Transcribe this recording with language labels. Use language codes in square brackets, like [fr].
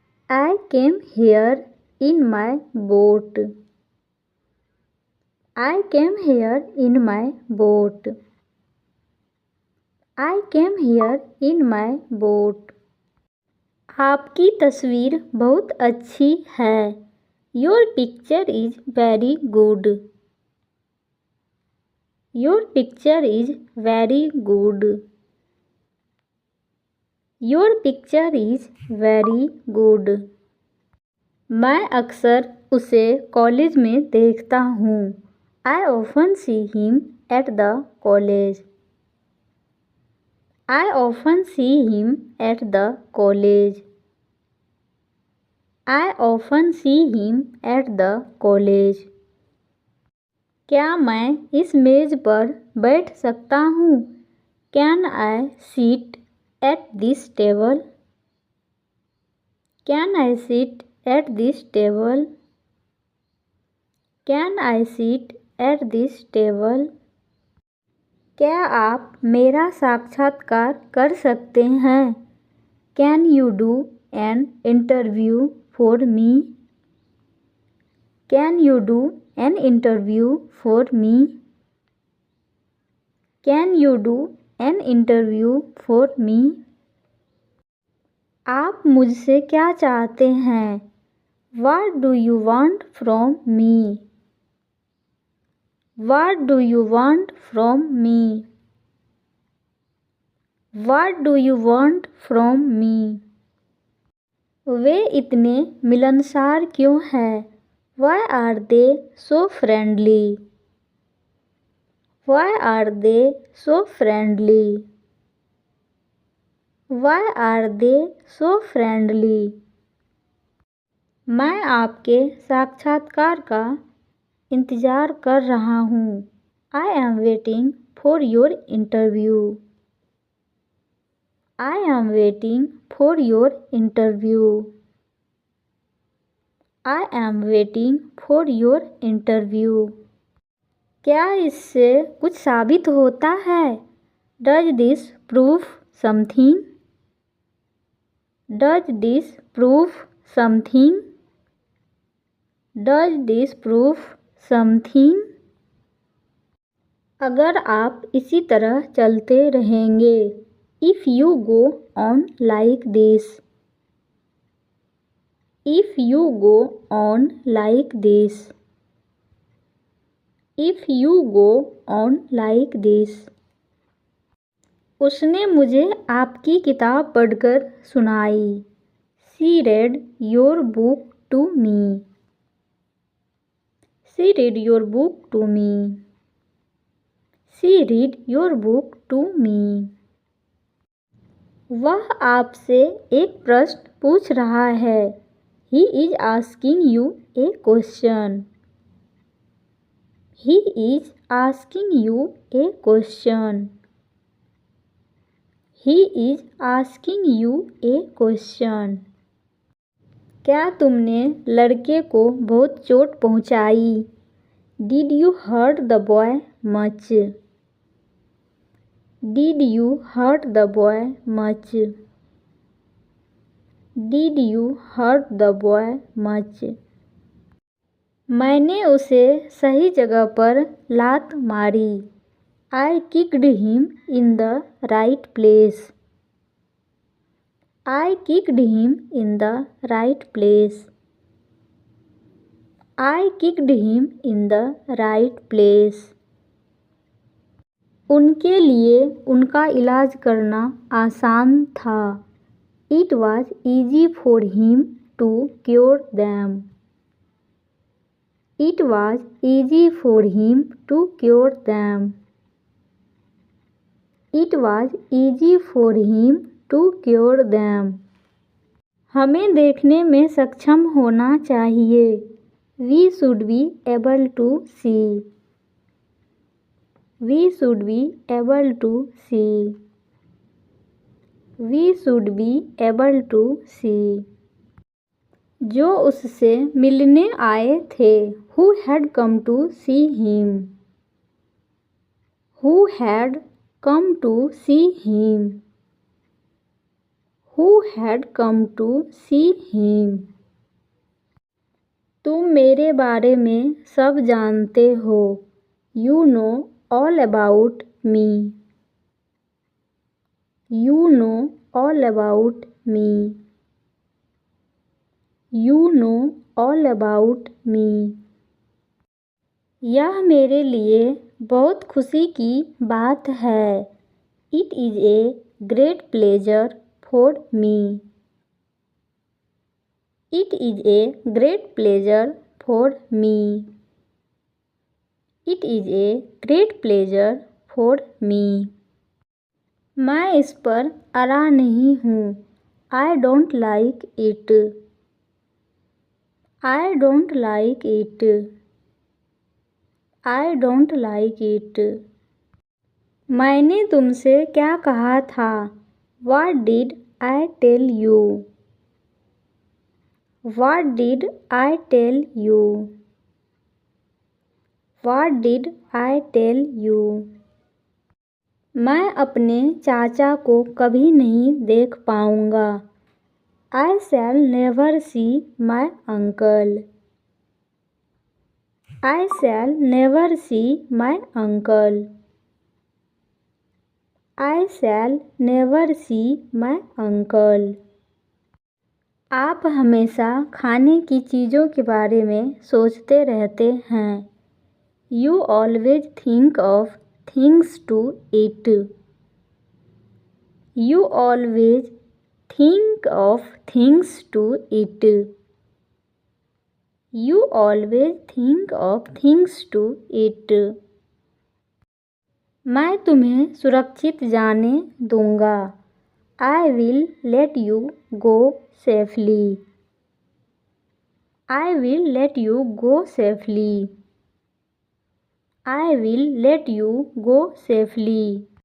[en] I came here in my boat. I came here in my boat. I came here in my boat. [hi] आपकी तस्वीर बहुत अच्छी है। [en] Your picture is very good. Your picture is very good. Your picture is very good. [hi] मैं अक्सर उसे college में देखता हूँ। [en] I often see him at the college. I often see him at the college. I often see him at the college. [hi] क्या मैं इस मेज पर बैठ सकता हूँ? [en] Can I sit at this table? Can I sit at this table? Can I sit at this table? [hi] क्या आप मेरा साक्षात्कार कर सकते हैं? [en] Can you do an interview for me? Can you do an interview for me? Can you do an interview for me? [hi] आप मुझसे क्या चाहते हैं? [en] What do you want from me? What do you want from me? What do you want from me? [hi] वे इतने मिलनसार क्यों हैं? [en] Why are they so friendly? Why are they so friendly? Why are they so friendly? [hi] मैं आपके साक्षात्कार का इंतज़ार कर रहा हूँ। [en] I am waiting for your interview. I am waiting for your interview. I am waiting for your interview. [hi] क्या इससे कुछ साबित होता है? [en] Does this prove something? Does this prove something? Does this prove something. [hi] अगर आप इसी तरह चलते रहेंगे, [en] If you go on like this, if you go on like this, if you go on like this. [hi] उसने मुझे आपकी किताब पढ़कर सुनाई। [en] She read your book to me, she read your book to me, she read your book to me। [hi] वह आपसे एक प्रश्न पूछ रहा है। [en] He is asking you a question, he is asking you a question, he is asking you a question। [hi] क्या तुमने लड़के को बहुत चोट पहुँचाई? [en] Did you hurt the boy much? Did you hurt the boy much? Did you hurt the boy much? [hi] मैंने उसे सही जगह पर लात मारी। [en] I kicked him in the right place, I kicked him in the right place, I kicked him in the right place। [hi] उनके लिए उनका इलाज करना आसान था। [en] It was easy for him to cure them, it was easy for him to cure them, it was easy for him to cure them। [hi] हमें देखने में सक्षम होना चाहिए। [en] We should be able to see, we should be able to see, we should be able to see। [hi] जो उससे मिलने आए थे, [en] who had come to see him, who had come to see him, who had come to see him। [hi] तुम मेरे बारे में सब जानते हो। [en] You know all about me, you know all about me, you know all about me। [hi] यह मेरे लिए बहुत खुशी की बात है। [en] It is a great pleasure for me, it is a great pleasure for me, it is a great pleasure for me। [hi] मैं इस पर अड़ा नहीं हूँ। [en] I don't like it, I don't like it, I don't like it। [hi] मैंने तुमसे क्या कहा था? [en] What did I tell you? What did I tell you? What did I tell you? [hi] मैं अपने चाचा को कभी नहीं देख पाऊँगा। [en] I shall never see my uncle, I shall never see my uncle, I shall never see my uncle। [hi] आप हमेशा खाने की चीज़ों के बारे में सोचते रहते हैं। [en] You always think of things to eat, you always think of things to eat, you always think of things to eat। [hi] मैं तुम्हें सुरक्षित जाने दूँगा। [en] I will let you go safely, I will let you go safely, I will let you go safely।